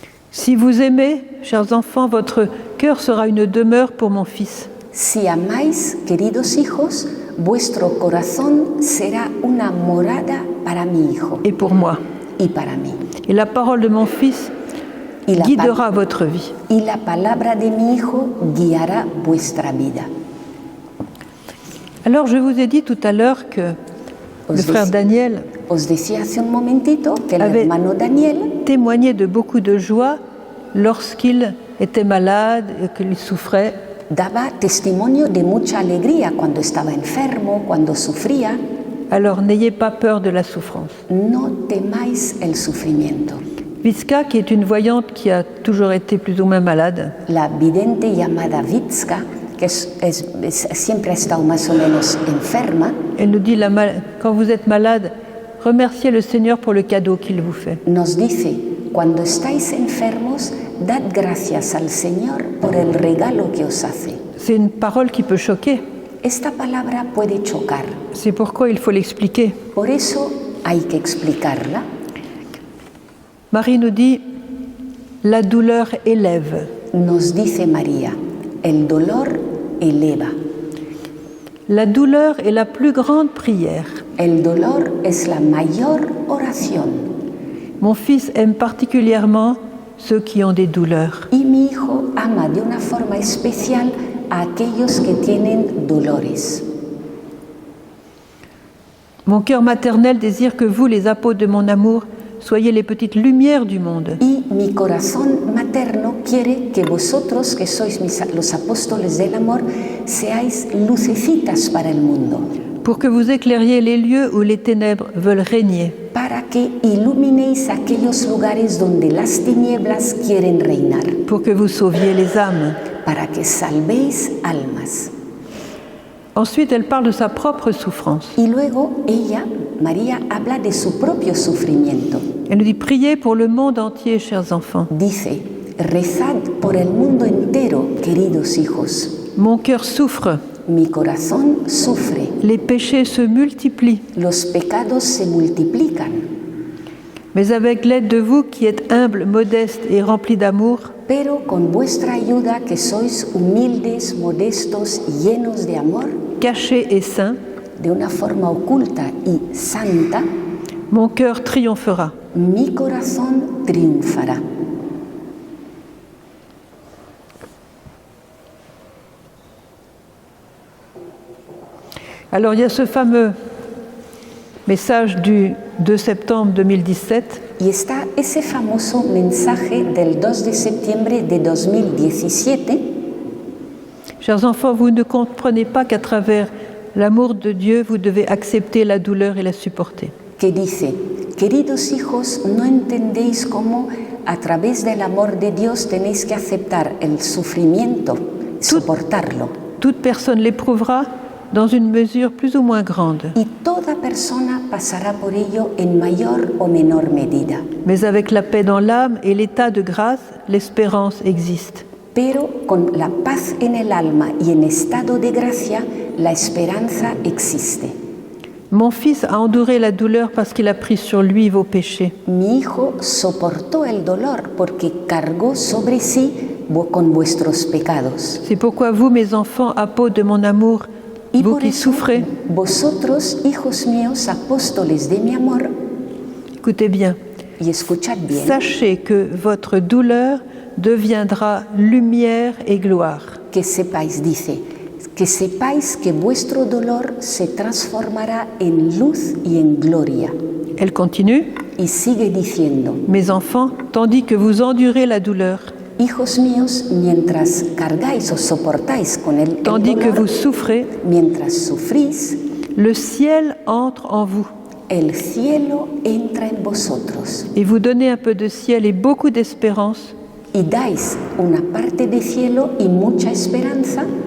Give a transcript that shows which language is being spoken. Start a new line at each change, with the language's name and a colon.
French: Si vous aimez, chers enfants, votre cœur sera une demeure pour mon fils.
Spanish: Si amáis, queridos hijos, vuestro corazón será una morada para mi hijo
French: Et pour moi.
Spanish: y para mí.
French: Et la parole de mon fils
Spanish: Y la,
French: guidera votre vie.
Spanish: y la palabra de mi hijo guiará vuestra vida.
French: Alors je vous ai dit tout à l'heure que
Spanish: Os,
French: le frère dec- Daniel
Spanish: os decía hace un momentito que el Ave- hermano Daniel
French: témoignait de beaucoup de joie lorsqu'il était malade et qu'il souffrait.
Spanish: daba testimonio de mucha alegría cuando estaba enfermo, cuando sufría.
French: Alors n'ayez pas peur de la souffrance.
Spanish: No temáis el sufrimiento.
French: Vitska, qui est une voyante qui a toujours été plus ou moins malade,
Spanish: La vidente llamada Vitska, que siempre ha estado más o menos enferma,
French: elle nous dit, quand vous êtes malade, remerciez le Seigneur pour le cadeau qu'il vous fait.
Spanish: nos dice, cuando estáis enfermos, dad gracias al Señor por el regalo que os hace.
French: C'est une parole qui peut choquer.
Spanish: Esta palabra puede chocar,
French: C'est pourquoi il faut l'expliquer.
Spanish: por eso hay que explicarla.
French: Marie nous dit, la douleur élève.
Spanish: Nos dice María, el dolor eleva.
French: La douleur est la plus grande prière.
Spanish: El dolor es la mayor oración.
French: Mon fils aime particulièrement ceux qui ont des douleurs.
Spanish: Y mi hijo ama de una forma especial a aquellos que tienen dolores.
French: Mon cœur maternel désire que vous, les apôtres de mon amour, soyez les petites lumières du monde.
Spanish: Y mi corazón materno quiere que vosotros, que sois los apóstoles del amor, seáis lucecitas para el mundo,
French: Pour que vous éclairiez les lieux où les ténèbres veulent régner.
Spanish: para que iluminéis aquellos lugares donde las tinieblas quieren reinar,
French: Pour que vous sauviez les âmes.
Spanish: para que salvéis almas.
French: Ensuite, elle parle de sa propre souffrance.
Spanish: Y luego ella, María, habla de su propio sufrimiento.
French: Elle nous dit, priez pour le monde entier, chers enfants.
Spanish: Dice, rezad por el mundo entero, queridos hijos.
French: Mon cœur souffre,
Spanish: Mi corazón sufre,
French: les péchés se multiplient.
Spanish: los pecados se multiplican,
French: Mais avec l'aide de vous qui êtes humble, modeste et rempli d'amour,
Spanish: pero con vuestra ayuda que sois humildes, modestos y llenos de amor,
French: caché et saint,
Spanish: de una forma oculta y santa,
French: mon cœur triomphera.
Spanish: mi corazón triunfará.
French: Alors il y a ce fameux message du 2 septembre 2017
Spanish: Y está ese famoso mensaje del 2 de septiembre de 2017.
French: Chers enfants, vous ne comprenez pas qu'à travers l'amour de Dieu, vous devez accepter la douleur et la supporter.
Spanish: Que dice, queridos hijos, no entendéis cómo a través del amor de Dios tenéis que aceptar el sufrimiento, soportarlo.
French: Toute personne l'éprouvera dans une mesure plus ou moins grande,
Spanish: Y toda persona pasará por ello en mayor o menor medida.
French: mais avec la paix dans l'âme et l'état de grâce, l'espérance existe.
Spanish: Pero con la paz en el alma y en estado de gracia, la esperanza existe.
French: Mon fils a enduré la douleur parce qu'il a pris sur lui vos péchés.
Spanish: Mi hijo soportó el dolor porque cargó sobre sí con vuestros pecados.
French: C'est pourquoi vous, mes enfants, apôtres de mon amour,
Spanish: Y
French: vous
Spanish: por
French: qui
Spanish: eso,
French: souffrez,
Spanish: vosotros, hijos míos, apóstoles de mi amor,
French: écoutez bien,
Spanish: y escuchad bien,
French: sachez que votre douleur deviendra lumière et gloire.
Spanish: que sepáis, dice, que sepáis que vuestro dolor se transformará en luz y en gloria.
French: Elle continue.
Spanish: Y sigue diciendo,
French: Mes enfants, tandis que vous endurez la douleur,
Spanish: hijos míos, mientras cargáis o soportáis con el
French: tandis que
Spanish: dolor,
French: vous souffrez,
Spanish: mientras sufrís,
French: le ciel entre en vous
Spanish: el cielo entra en vosotros
French: et vous donnez un peu de ciel et beaucoup d'espérance
Spanish: y dais una parte de cielo y mucha esperanza